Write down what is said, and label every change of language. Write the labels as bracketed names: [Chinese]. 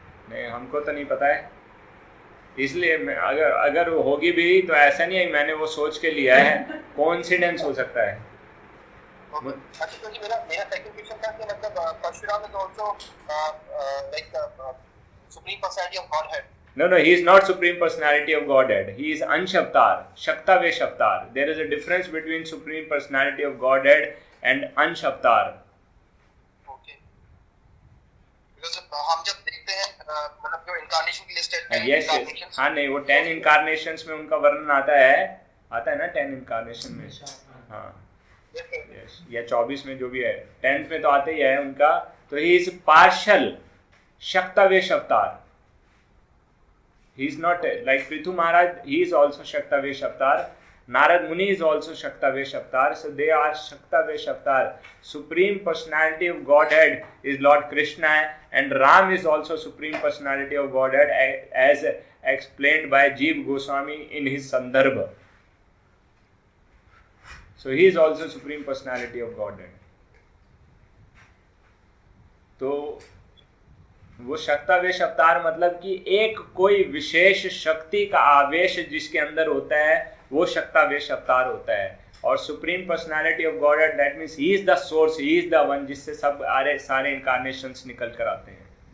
[Hindi] नहीं, हमको तो नहीं पता है, इसलिए अगर वो होगी भी तो ऐसा नहीं है मैंने वो सोच के लिया है. कोइंसिडेंस हो सकता है. अच्छा, तो मेरा सेकंड क्वेश्चन था कि मतलब Parshuram [English] is also like [Hindi] supreme personality of godhead. [English] No, he is not Supreme Personality of Godhead. He is Ansh Avatar, Shaktavesh Avatar. There is a difference between Supreme Personality of Godhead and Ansh Avatar. Okay. Because [Hindi] हम जब देखते हैं मतलब जो incarnation की list है, [English] yes. [Hindi] हाँ नहीं, वो 10 incarnations में उनका वर्णन आता है ना 10 incarnation में. हाँ. [English] Yes. [Hindi] या 24 में जो भी है, 10th में तो आते ही है उनका. [English] तो he is partial Shaktavesh Avatar. He is not like Prithu Maharaj, he is also Shaktavesh Avatar. Narad Muni is also Shaktavesh Avatar. So they are Shaktavesh Avatar. Supreme Personality of Godhead is Lord Krishna, and Ram is also Supreme Personality of Godhead as explained by Jeev Goswami in his Sandarbha. So he is also Supreme Personality of Godhead. [Hindi] तो वो शक्तावेश अवतार मतलब कि एक कोई विशेष शक्ति का आवेश जिसके अंदर होता है वो शक्तावेश अवतार होता है. [English] और supreme personality of god, that means he is the source, he is the one [Hindi] जिससे सब सारे इनकारनेशंस निकल कर आते हैं.